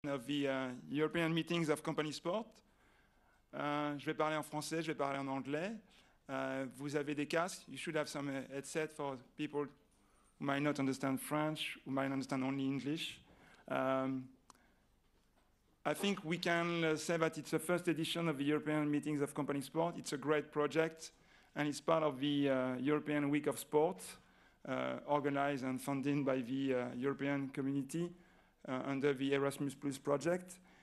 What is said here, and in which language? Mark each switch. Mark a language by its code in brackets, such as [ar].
[en] of the European meetings of company sport. [fr] Je vais parler en français, je vais parler en anglais. Vous avez des casques. [en] You should have some headset for people who might not understand French, who might understand only English. I think we can say that it's the first edition of the European Meetings of Company Sport. It's a great project, and it's part of the European Week of Sport, organized and funded by the European Community under the Erasmus Plus project.